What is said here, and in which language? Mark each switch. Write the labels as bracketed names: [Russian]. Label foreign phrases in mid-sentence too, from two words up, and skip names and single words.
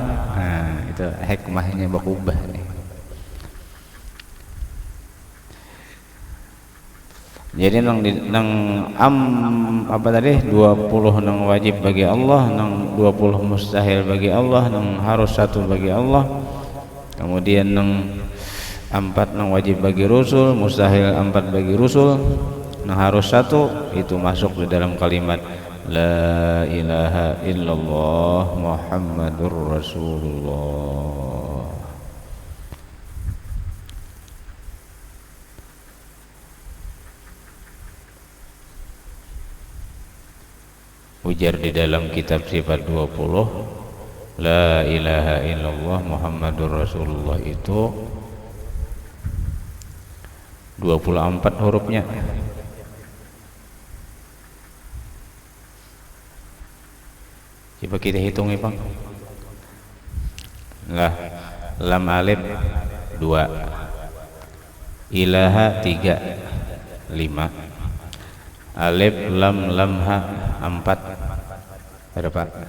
[Banjar] Nah itu hikmahnya bakubah nih. Jadi nang apa tadi 20 nang wajib bagi Allah, nang 20 mustahil bagi Allah, nang harus satu bagi Allah. Kemudian nang 4 nang wajib bagi Rasul, mustahil 4 bagi Rasul. [Indonesian] Nah harus satu itu masuk di dalam kalimat [Arabic] La ilaha illallah Muhammadur Rasulullah. [Indonesian] Ujar di dalam kitab sifat 20 [Arabic] La ilaha illallah Muhammadur Rasulullah [Indonesian] itu 24 hurufnya. Coba kita hitung ya Bang. Lah, [Arabic] lam alif [Indonesian] 2, ilaha 3, 5, [Arabic] alif lam ha [Indonesian] 4, berapa?